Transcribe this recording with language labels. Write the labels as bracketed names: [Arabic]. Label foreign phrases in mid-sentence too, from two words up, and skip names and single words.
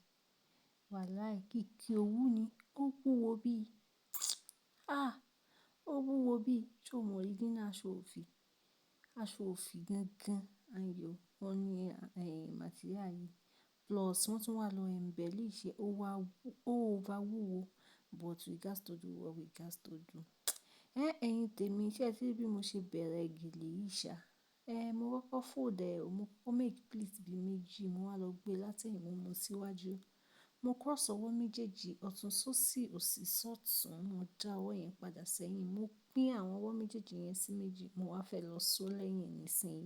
[Yoruba] Wàláì kìkì òwú ni, ó wúwo bí, ó wúwo bí, ṣé o mọ original aṣọ òfì? Aṣọ òfì gangan ayọ̀, wọ́n ní material yìí. Plus wọ́n tún wà lọ embellish ó over wúwo, [English] but we gats to do what we gats to do. [Yoruba] Ẹ̀yin tèmi, ṣé ẹ ti rí bí mo ṣe bẹ̀rẹ̀ gèlè yìí ṣá? Mo kọ́kọ́ fold ẹ̀, mo kọ́kọ́ [English] make pleat [Yoruba] bí méjì, mo wá lọ gbé látẹ̀yìn mo mú síwájú. Mo cross ọwọ́ méjèèjì, ọ̀tún sósì òsì sọ́tùn, mo dá ọwọ́ yẹn padà sẹ́yìn, mo pín àwọn ọwọ́ méjèèjì yẹn sí méjì, mo wá fẹ́ lọ so lẹ́yìn nísìnyí.